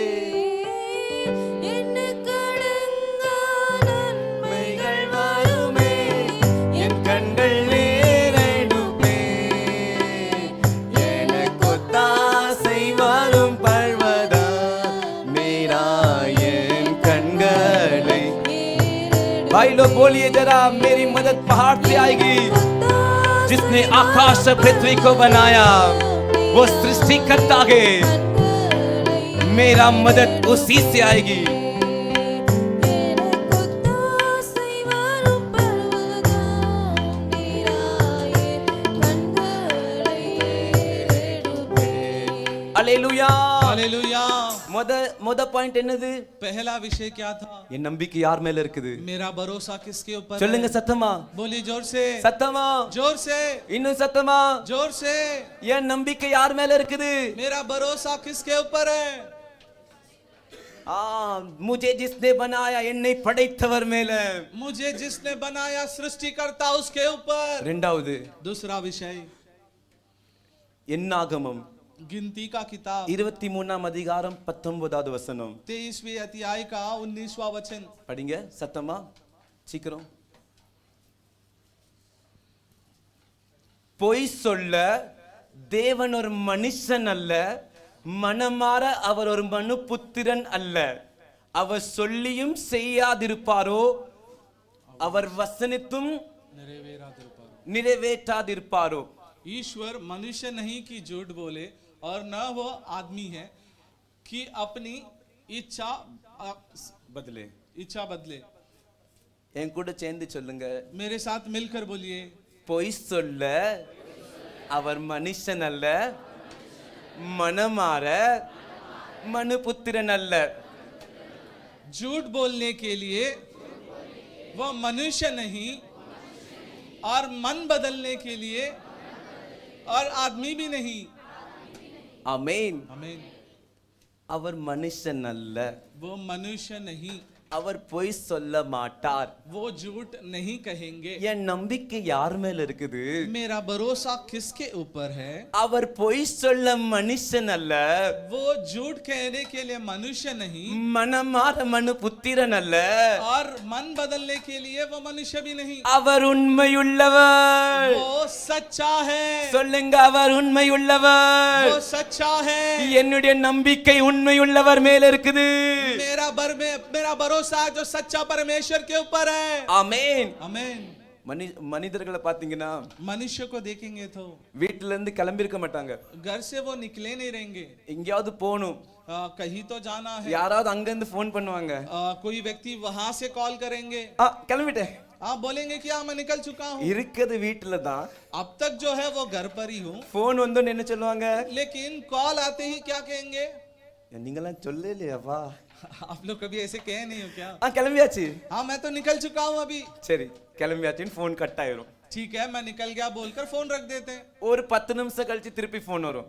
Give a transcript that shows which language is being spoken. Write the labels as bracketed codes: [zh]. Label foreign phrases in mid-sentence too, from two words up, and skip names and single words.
[ta] எண்ணிக்கடங்கா நன்மைகள் வருமே என் கண்கள் நேரடுமே, எனக்கு ஒத்தாசை வரும் பர்வதா மேராயன் கண்களை. [hi] भाई लोग बोलिए जरा, मेरी मदद पहाड़ से आएगी. जिसने आकाश और पृथ्वी को बनाया वो सृष्टिकर्ता है, मेरा मदद उसी से आएगी. हालेलुया, हालेलुया. [ta] முத பாயிண்ட் என்னது? [hi] पहला विषय क्या था? [ta] என் நம்பிக்கை யார் மேல இருக்குது? [hi] मेरा भरोसा किसके ऊपर [ta] சொல்லுங்க [hi] है? [ta] சத்தமா, [hi] बोली जोर से, [ta] சத்தமா, [hi] जोर से, [ta] இன்னும் சத்தமா, [hi] जोर से. [ta] என் நம்பிக்கை யார் மேல இருக்குது? [hi] मेरा भरोसा किसके ऊपर है? मुझे जिसने बनाया [ta] என்னை படைத்தவர் மேல. [hi] मुझे जिसने बनाया सृष्टिकर्ता उसके ऊपर. [ta] இரண்டாவது [hi] दूसरा विषय [ta] என்னாகமம் [hi] गिनती का किताब [ta] 23ஆம் அதிகாரம் 19வது வசனம். [hi] 23वें अध्याय का 19वां वचन [ta] படிங்க சத்தமா, சீக்கிரம். பொய் சொல்ல தேவன் ஒரு மனுஷன் அல்ல, மனமாற அவர் ஒரு மனுபுத்திரன் அல்ல. அவர் சொல்லியும் செய்யாதிருப்பாரோ, அவர் வசனித்தும் நிறைவேற்றாதிருப்பாரோ. [hi] ईश्वर मनुष्य नहीं कि झूठ बोले और न वो आदमी है कि अपनी इच्छा बदले. [ta] என் கூட சேர்ந்து சொல்லுங்க, [hi] मेरे साथ मिलकर बोलिए. [ta] பொய் சொல்ல அவர் மனுஷன் அல்ல, மனமாற மனுபுத்திரன் அல்ல. [hi] झूठ बोलने के लिए वह मनुष्य नहीं और मन बदलने के लिए और आदमी भी नहीं. [ta] ஆமென். [hi] आमीन. [ta] அவர் மனுஷன் அல்ல, [hi] वो मनुष्य नहीं, [ta] அவர் பொய் சொல்ல மாட்டார். [hi] वो झूठ नहीं कहेंगे. [ta] என் நம்பிக்கை யார் மேல இருக்குது? [hi] मेरा भरोसा किसके ऊपर है? [ta] அவர் பொய் சொல்ல மனுஷன் அல்ல. [hi] वो झूठ कहने के लिए मनुष्य नहीं. [ta] மனமாற மனு புத்திரன் அல்ல. [hi] और मन बदलने के लिए वो मनुष्य भी नहीं. [ta] அவர் உண்மையுள்ளவர். [hi] वो सच्चा है. [ta] சொல்லுங்க, அவர் உண்மையுள்ளவர். [hi] वो सच्चा है. [ta] என்னுடைய நம்பிக்கை உண்மையுள்ளவர் மேல இருக்குது. [hi] मेरा भरोसा जो सच्चा परमेश्वर के ऊपर है. [ta] ஆமென். [hi] आमीन. [ta] மனிதர்களை பாத்தீங்கன்னா [hi] मनुष्य को देखेंगे तो [ta] வீட்டுல இருந்து கிளம்பி இருக்க மாட்டாங்க. [hi] घर से वो निकले नहीं रहेंगे. [ta] எங்கேயாவது போகணும், [hi] कहीं तो जाना है. [ta] யாராவது அங்க இருந்து போன் பண்ணுவாங்க. [hi] कोई व्यक्ति वहां से कॉल करेंगे. [ta] கிளம்பிட்டேன். [hi] आप बोलेंगे कि मैं निकल चुका हूँ. [ta] இருக்குது வீட்டுல தான். [hi] अब तक जो है वो घर पर ही हूँ. [ta] போன் வந்து என்ன சொல்லுவாங்க? [hi] लेकिन कॉल आते ही क्या कहेंगे? [ta] நீங்களாம் சொல்லலையாப்பா? [hi] आप लोग कभी ऐसे कहे नहीं हो क्या? [ta] கிளம்பியாச்சு. [hi] हाँ, मैं तो निकल चुका हूँ अभी. [ta] சரி, கிளம்பியாச்சுன்னு போன் கட் ஆயிரும். [hi] ठीक है, मैं निकल गया बोलकर फोन रख देते हैं. [ta] ஒரு 10 நிமிஷம் கழிச்சு திருப்பி போன் வரும்.